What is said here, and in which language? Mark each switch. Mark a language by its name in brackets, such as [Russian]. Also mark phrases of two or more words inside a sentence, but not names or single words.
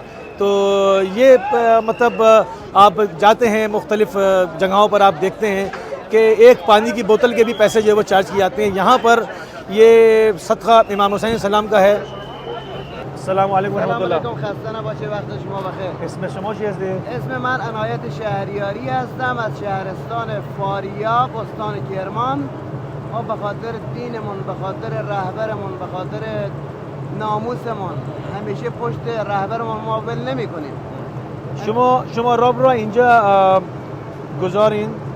[Hindi] तो ये मतलब आप जाते हैं मुख्तलिफ़ जगहों पर, आप देखते हैं कि एक पानी की बोतल के भी पैसे जो है वो चार्ज किए जाते हैं। यहाँ पर ये सदका इमाम हुसैन सलाम का है। [Arabic] السلام عليكم رحمة الله. [Hindi] इसमें शमा चीज़ दे? [Persian] اسم من عنایت شهریاری هستم از شهرستان فاریاب استان کرمان. ما به خاطر دینمون، به خاطر رهبرمون، به خاطر ناموسمون همیشه پشت رهبرمون ما ول نمی‌کنیم. شما راب را اینجا گذارین.